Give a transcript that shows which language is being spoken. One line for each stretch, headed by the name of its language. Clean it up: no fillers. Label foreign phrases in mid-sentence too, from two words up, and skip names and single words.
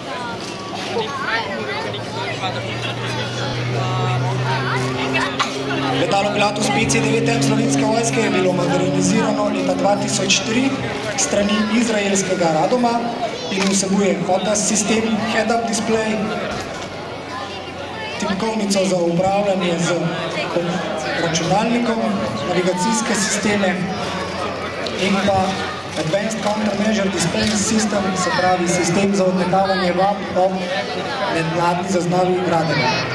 Slovenian: Letalo Pilatus PC-9M Slovenske vojske je bilo modernizirano leta 2003 strani izraelskega Radoma in vsebuje HOTAS sistem,
English: head-up display,
Slovenian: tipkovnico za upravljanje z računalnikom, navigacijske sisteme in pa
English: Advanced Countermeasure Display System,
Slovenian: se pravi sistem za odmetavanje vab ob mednarodni zaznavi radarja.